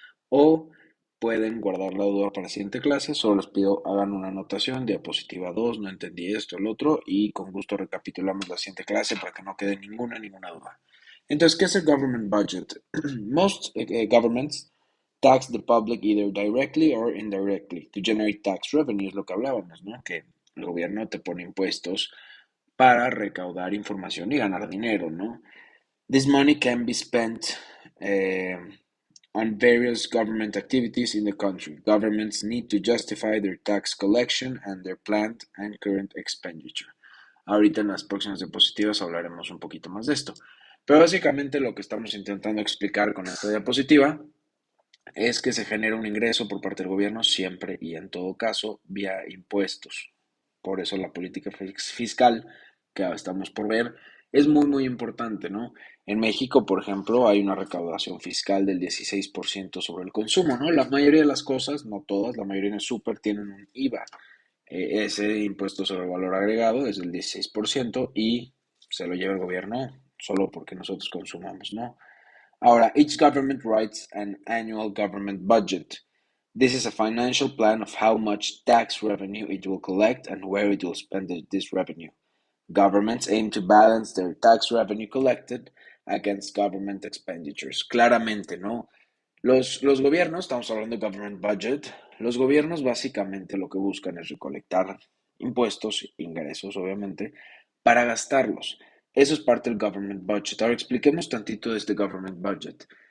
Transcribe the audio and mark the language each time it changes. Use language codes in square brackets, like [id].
[es] O pueden guardar la duda para la siguiente clase. Solo les pido hagan una anotación, diapositiva 2 no entendí esto, el otro, y con gusto recapitulamos la siguiente clase para que no quede ninguna duda. Entonces, ¿qué es el [en] government budget? Most governments tax the public either directly or indirectly to generate tax revenue, [es] es lo que hablábamos, ¿no? Que el gobierno te pone impuestos para recaudar información y ganar dinero, ¿no? [en] This money can be spent eh, on various government activities in the country. Governments need to justify their tax collection and their planned and current expenditure. [es] Ahorita en las próximas diapositivas hablaremos un poquito más de esto. Pero básicamente lo que estamos intentando explicar con esta diapositiva es que se genera un ingreso por parte del gobierno siempre y en todo caso vía impuestos. Por eso la política fiscal que estamos por ver es muy importante, ¿no? En México, por ejemplo, hay una recaudación fiscal del 16% sobre el consumo, ¿no? La mayoría de las cosas, no todas, la mayoría en el súper tienen un IVA. Ese impuesto sobre el valor agregado es del 16% y se lo lleva el gobierno solo porque nosotros consumamos, ¿no? Ahora, [en] each government writes an annual government budget. This is a financial plan of how much tax revenue it will collect and where it will spend this revenue. Governments aim to balance their tax revenue collected against government expenditures. [es] Claramente, ¿no? Los gobiernos, estamos hablando de government budget, los gobiernos básicamente lo que buscan es recolectar impuestos, ingresos, obviamente, para gastarlos. Eso es parte del government budget. Ahora expliquemos tantito de este government budget.